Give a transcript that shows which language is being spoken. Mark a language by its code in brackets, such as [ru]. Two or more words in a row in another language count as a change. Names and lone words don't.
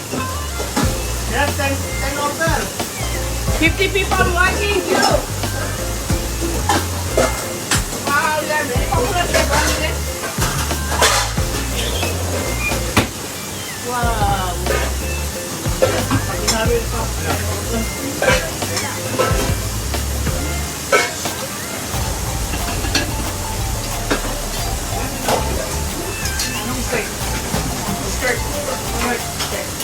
[en] Just ten over. 50 people watching you. [tl] Wow, yan. Pakulat ka ba nila? Wow. Pag sinabi ito. Anong steak? [en] Skirt. Alright. Okay.